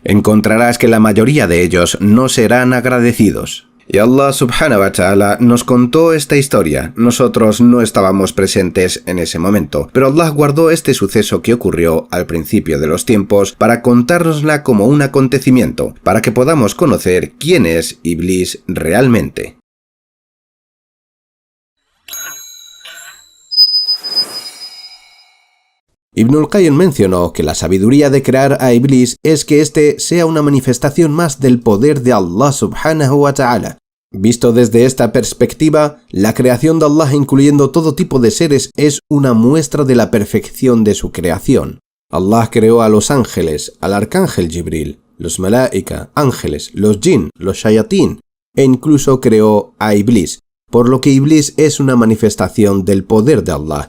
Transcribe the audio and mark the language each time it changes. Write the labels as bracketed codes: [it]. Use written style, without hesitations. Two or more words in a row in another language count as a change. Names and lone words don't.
[es] Encontrarás que la mayoría de ellos no serán agradecidos. Y [ar] الله سبحانه وتعالى [es] nos contó esta historia. Nosotros no estábamos presentes en ese momento, pero Allah guardó este suceso que ocurrió al principio de los tiempos para contárnosla como un acontecimiento, para que podamos conocer quién es Iblis realmente. Ibn al-Qayyim mencionó que la sabiduría de crear a Iblis es que éste sea una manifestación más del poder de [ar] الله سبحانه وتعالى. [es] Visto desde esta perspectiva, la creación de Allah incluyendo todo tipo de seres es una muestra de la perfección de su creación. Allah creó a los ángeles, al arcángel Jibril, los malaika, ángeles, los jinn, los shayatín, e incluso creó a Iblis, por lo que Iblis es una manifestación del poder de Allah.